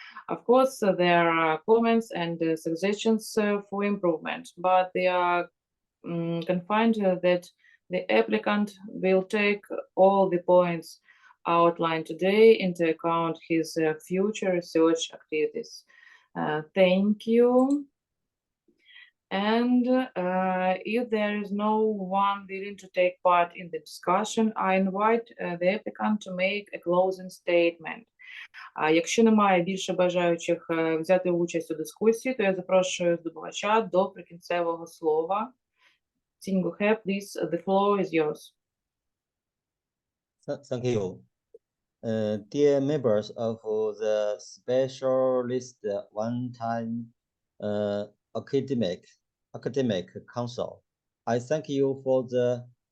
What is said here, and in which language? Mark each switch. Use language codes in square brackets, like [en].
[en] Of course, there are comments and suggestions for improvement, but they are confined that the applicant will take all the points outlined today into account his future research activities. Thank you. And if there is no one willing to take part in the discussion, I invite the applicant to make a closing statement. [uk] Якщо немає більше бажаючих взяти участь у дискусії, то я запрошую здобувача до прикінцевого слова. [en] Цінь Гохе, please, the floor is yours. Thank you. Dear members of the specialist one-time academic council, I thank you for the